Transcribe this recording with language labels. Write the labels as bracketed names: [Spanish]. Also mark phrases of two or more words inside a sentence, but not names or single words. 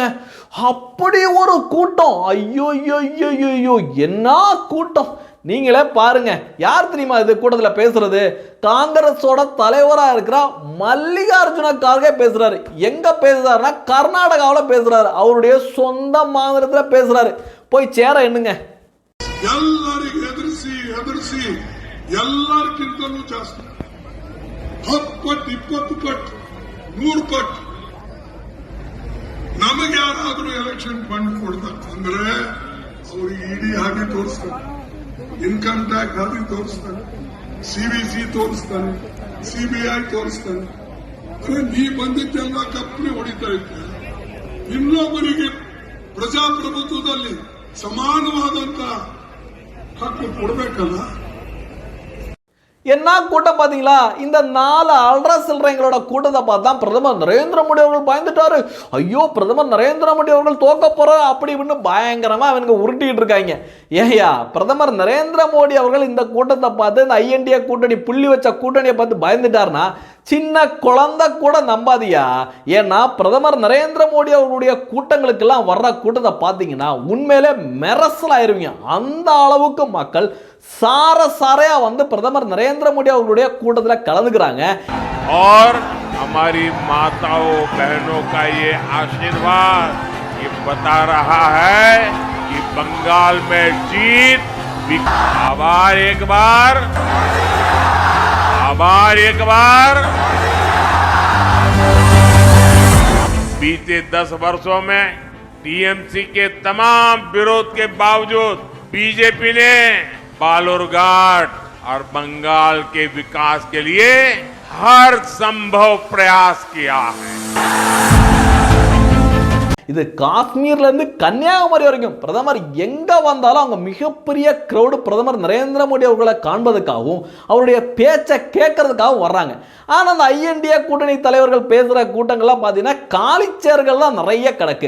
[Tamil] அப்படி ஒரு கூட்டம், ஐயோ என்ன கூட்டம். நீங்களே பாருங்க. யார் தெரியுமா இது கூட்டத்தில் பேசுறது? காங்கிரஸோட தலைவராக இருக்கிற மல்லிகார்ஜுன கார்கே பேசுறாரு. எங்க பேசுறாருன்னா, கர்நாடகாவில் பேசுறாரு. அவருடைய சொந்த மாநிலத்தில் பேசுறாரு. போய் சேர எண்ணுங்க. [Kannada] ಎಲ್ಲರಿಗೆ ಎದುರಿಸಿ ಎಲ್ಲರಿಗಿಂತಲೂ ಜಾಸ್ತಿ 10 ಪಟ್ಟು 20 ಪಟ್ಟು 100 ಪಟ್ಟು ನಮಗೆ ಯಾರಾದ್ರೂ [English] election fund [Kannada] ಕೊಡ್ತಾರೆ ಅಂದ್ರೆ ಅವ್ರಿಗೆ ಇಡಿ ಹಾಗೆ ತೋರಿಸ್ತಾರೆ, [English] income tax [Kannada] ಹಾಗೆ ತೋರಿಸ್ತಾನೆ, ಸಿವಿಸಿ ತೋರಿಸ್ತಾನೆ, ಸಿಬಿಐ ತೋರಿಸ್ತಾನೆ. ಅಂದ್ರೆ ನೀ ಬಂದಿದ್ದೆಲ್ಲ ಕಪ್ಪಿ ಹೊಡಿತಾ ಇದ್ದೆ. ಇನ್ನೊಬ್ಬರಿಗೆ ಪ್ರಜಾಪ್ರಭುತ್ವದಲ್ಲಿ ಸಮಾನವಾದಂತ ಹಕ್ಕು ಕೊಡಬೇಕಲ್ಲ. [Tamil] என்ன கூட்டம் பாத்தீங்களா? இந்த 4 அல்ற சில்றங்களோட கூட்டத்தை பார்த்தா பிரதமர் நரேந்திர மோடி அவர்கள் பயந்துட்டாரு. ஐயோ, பிரதமர் நரேந்திர மோடி அவர்கள் தோக்க போறாரு அப்படி இப்படின்னு பயங்கரமா அவங்க உருட்டிட்டு இருக்காங்க. ஏயா, பிரதமர் நரேந்திர மோடி அவர்கள் இந்த கூட்டத்தை பார்த்து, இந்த ஐஎன்டிஏ கூட்டணி புள்ளி வச்ச கூட்டணியை பார்த்து பயந்துட்டாருன்னா சின்ன குழந்தை கூட நம்பாதியா. ஏன்னா பிரதமர் நரேந்திர மோடி அவர்களுடைய கூட்டங்களுக்கெல்லாம் வர்ற கூட்டத்தை பார்த்தீங்கன்னா உண்மையிலே மெரசல் ஆயிருவீங்க. அந்த அளவுக்கு மக்கள் சாரையா வந்து பிரதமர் நரேந்திர மோடி அவர்களுடைய கூட்டத்தில் கலந்துக்கிறாங்க. [Hindi] और हमारी माताओं बहनों का ये आशीर्वाद ये बता रहा है कि बंगाल में जीत। आभार एक बार, आभार एक बार। बीते 10 वर्षों में टीएमसी के तमाम विरोध के बावजूद बीजेपी ने बालूरघाट और बंगाल के विकास के लिए हर संभव प्रयास किया है. [Tamil] இது காஷ்மீர்ல இருந்து கன்னியாகுமரி வரைக்கும் பிரதமர் எங்க வந்தாலும் அங்க மிகப்பெரிய கிரௌடு பிரதமர் நரேந்திர மோடி அவர்களை காண்பதற்காகவும் அவருடைய பேச்சை கேட்கறதுக்காகவும் வர்றாங்க. ஆனா அந்த ஐஎன்டிஏ கூட்டணி தலைவர்கள் பேசுற கூட்டங்கள்லாம் பார்த்தீங்கன்னா காலிச்சேர்கள் தான் நிறைய கிடக்கு.